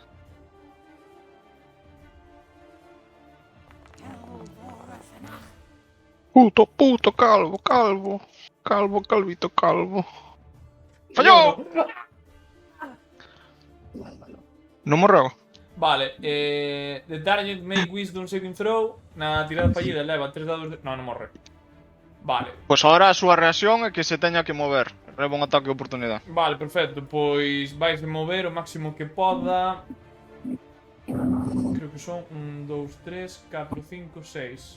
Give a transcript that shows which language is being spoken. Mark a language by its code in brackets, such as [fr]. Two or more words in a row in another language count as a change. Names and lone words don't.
[gl] Puto, calvito, calvo. ¡Fallou! Non morreu? Vale, [en] the target make wisdom saving throw. [gl] Na tirada fallida leva 3 dados de... No, non morre. Vale. Pois agora a súa reacción é que se teña que mover. Reba un ataque de oportunidade. Vale, perfecto. Pois vais a mover o máximo que poda. Creo que son 1, 2, 3, 4, 5, 6.